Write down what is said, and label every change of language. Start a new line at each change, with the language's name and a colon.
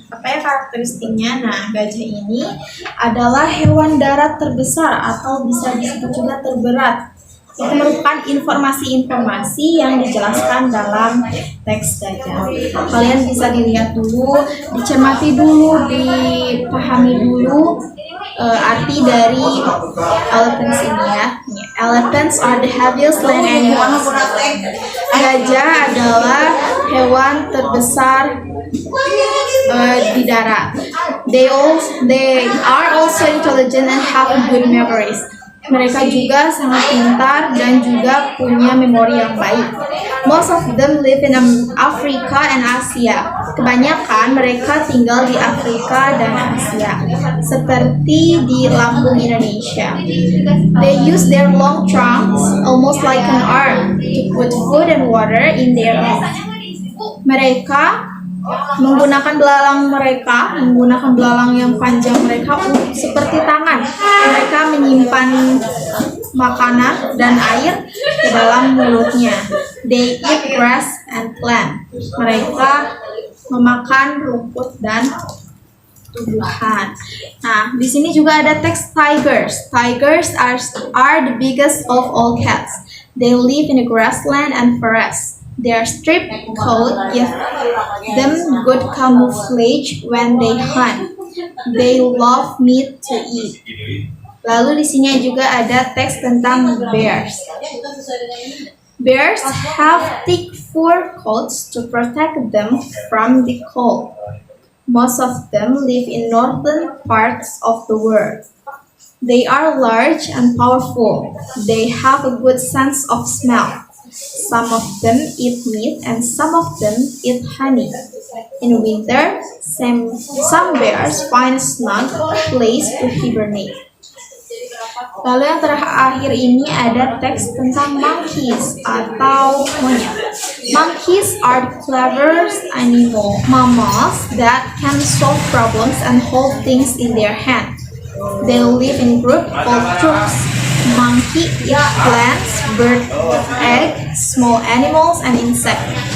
Indonesian: Apa ya karakteristiknya? Nah, gajah ini adalah hewan darat terbesar atau bisa disebut juga terberat. Itu merupakan informasi-informasi yang dijelaskan dalam teks gajah. Kalian bisa dilihat dulu, dicermati dulu, dipahami dulu arti dari elephants ini ya.
English: Elephants are the heaviest land animals.
Indonesian: Gajah adalah hewan terbesar di darat.
English: They are also intelligent and have good memories.
Indonesian: Mereka juga sangat pintar dan juga punya memori yang baik.
English: Most of them live in Africa and Asia.
Indonesian: Kebanyakan mereka tinggal di Afrika dan Asia, seperti di Lampung, Indonesia.
English: They use their long trunks, almost like an arm, to put food and water in their mouth.
Indonesian: Mereka menggunakan belalang yang panjang mereka seperti tangan. Mereka menyimpan makanan dan air ke dalam mulutnya.
English: They eat grass and plant.
Indonesian: Mereka memakan rumput dan tumbuhan. Nah, di sini juga ada teks tigers.
English: Tigers are the biggest of all cats. They live in the grassland and forest. Their striped coat gives them good camouflage when they hunt. They love meat to eat.
Indonesian: Lalu di sini juga ada teks tentang bears.
English: Bears have thick fur coats to protect them from the cold. Most of them live in northern parts of the world. They are large and powerful. They have a good sense of smell. Some of them eat meat and some of them eat honey. In winter, some bears find a snug place to hibernate.
Indonesian: Lalu yang terakhir ini ada teks tentang monkeys atau monyet.
English: Monkeys are the cleverest mammals that can solve problems and hold things in their hand. They live in groups called troops. Monkey eat plants, bird eggs, small animals, and insects.